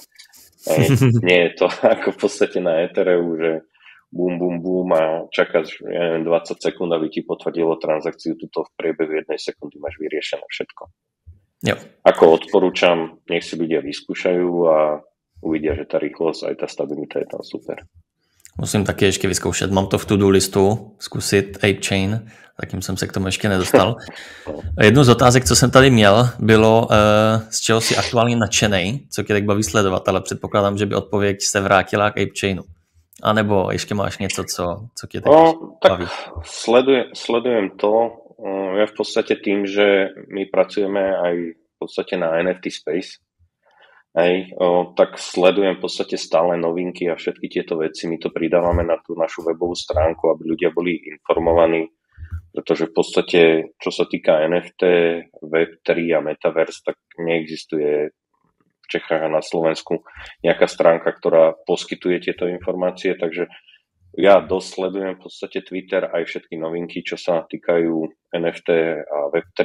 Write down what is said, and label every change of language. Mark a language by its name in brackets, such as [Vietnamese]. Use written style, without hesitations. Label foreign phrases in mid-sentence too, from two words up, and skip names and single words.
[Slovak] Nie je to ako v podstate na Ethereu, že bum, bum, bum a čakáš 20 sekúnd, aby ti potvrdilo transakciu, tuto v priebehu 1 sekundy máš vyriešené všetko. [Czech] Jo. [Slovak] Ako odporúčam, nech si ľudia vyskúšajú a uvidia, že tá rýchlosť aj tá stabilita je tam super. [Czech] Musím taky ještě vyzkoušet. Mám to v to-do listu, zkusit ApeChain, zatím jsem se k tomu ještě nedostal. Jednu z otázek, co jsem tady měl, bylo, z čeho si aktuálně nadšenej, co tě tak baví sledovat, ale předpokládám, že by odpověď se vrátila k ApeChainu. A nebo ještě máš něco, co tě tak baví? [Slovak] Sledujem to. Ja v podstate tým, že my pracujeme aj v podstate na NFT Space, tak sledujem v podstate stále novinky a všetky tieto veci. My to pridávame na tú našu webovú stránku, aby ľudia boli informovaní, pretože v podstate, čo sa týka NFT, Web3 a Metaverse, tak neexistuje v Čechách a na Slovensku nejaká stránka, ktorá poskytuje tieto informácie, takže ja dosledujem v podstate Twitter aj všetky novinky, čo sa týkajú NFT a Web3.